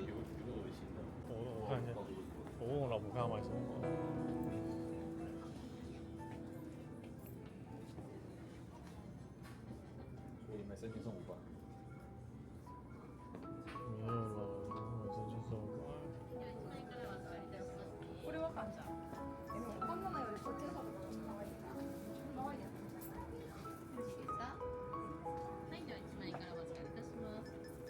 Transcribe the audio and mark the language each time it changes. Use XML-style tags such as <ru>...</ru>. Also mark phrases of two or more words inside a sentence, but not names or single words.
<zh>我看一下，我问我老婆看要买什么。所以买3件送5罐。没有了，我这就送过来。</zh> <ja>これはかんちゃん。でもこんなのよりこっちの方が可愛いな。可愛いやつ。よろしいですか。はい、では1枚からお預かりいたします。</ja>